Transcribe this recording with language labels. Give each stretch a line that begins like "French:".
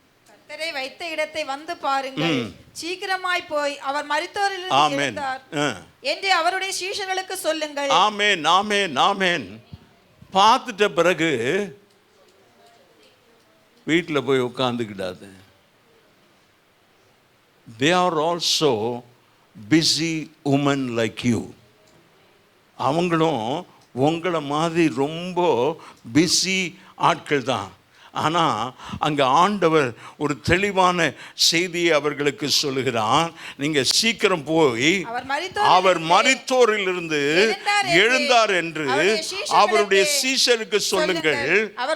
Tamil: கர்த்தரை வைத்த இடத்தை வந்து பாருங்கள், சீக்கிரமாய் போய் அவர் மரித்தோரிலிருந்து எழுந்தார் என்று அவருடைய சீஷர்களுக்கு சொல்லுங்கள். ஆமென், ஆமென், ஆமென். பார்த்துட்ட பிறகு வீட்டில் போய் உட்காந்துக்கிடாது.
English: They are also busy women like you.
Tamil: அவங்களும் உங்களை மாதிரி ரொம்ப பிஸி ஆட்கள் தான். ஆனால் அங்கே ஆண்டவர் ஒரு தெளிவான செய்தியை அவர்களுக்கு சொல்லுகிறான். நீங்கள் சீக்கிரம் போய் அவர் மரித்தோரிலிருந்து எழுந்தார் என்று அவருடைய சீஷருக்கு சொல்லுங்கள்.